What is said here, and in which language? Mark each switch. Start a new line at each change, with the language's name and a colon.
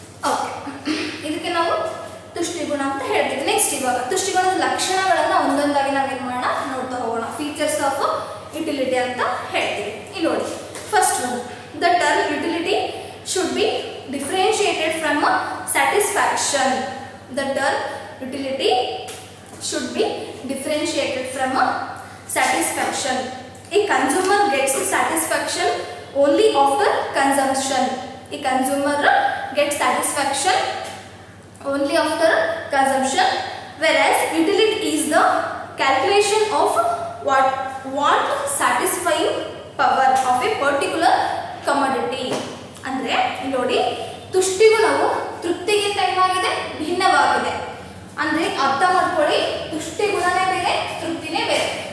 Kannada: Okay, ಇದಕ್ಕೆ ನಾವು ತುಷ್ಟಿಗುಣ ಅಂತ ಹೇಳ್ತೀವಿ. ನೆಕ್ಸ್ಟ್ ಇವಾಗ ತುಷ್ಟಿಗುಣದ ಲಕ್ಷಣಗಳನ್ನು ಒಂದೊಂದಾಗಿ ನಾವೇನು ಮಾಡೋಣ ನೋಡ್ತಾ ಹೋಗೋಣ.
English: features of utility
Kannada: ಅಂತ ಹೇಳ್ತೀವಿ. ಇಲ್ಲಿ ನೋಡಿ,
English: First one, the term utility should be differentiated from satisfaction. The term utility should be differentiated from a satisfaction. A consumer gets satisfaction only after consumption. A consumer gets satisfaction only after consumption, whereas utility is the calculation of what satisfying power of a particular commodity.
Kannada: ಅಂದ್ರೆ ನೋಡಿ, ತುಷ್ಟಿಗುಣವು ತೃಪ್ತಿಗಿಂತ ಏನಾಗಿದೆ, ಭಿನ್ನವಾಗಿದೆ. ಅಂದ್ರೆ ಅರ್ಥ ಮಾಡ್ಕೊಳ್ಳಿ, ತುಷ್ಟಿ ಗುಣನೇ ಬೇರೆ, ತೃಪ್ತಿನೇ ಬೇರೆ.